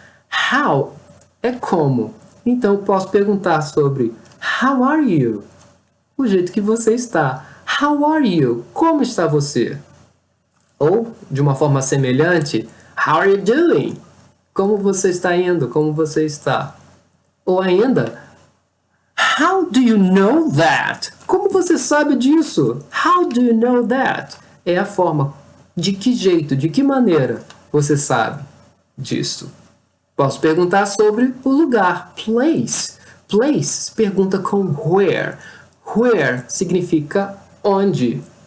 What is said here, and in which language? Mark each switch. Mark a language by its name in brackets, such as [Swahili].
[Portuguese] How é como. Então eu posso perguntar sobre [English] how are you? [Portuguese] O jeito que você está. [English] How are you? [Portuguese] Como está você? Ou, de uma forma semelhante, [English] how are you doing? [Portuguese] Como você está indo? Como você está? Ou ainda, [English] how do you know that? [Portuguese] Como você sabe disso? [English] How do you know that? [Portuguese] É a forma, de que jeito, de que maneira você sabe disso. Posso perguntar sobre o lugar, place. Place pergunta com where. Where significa onde.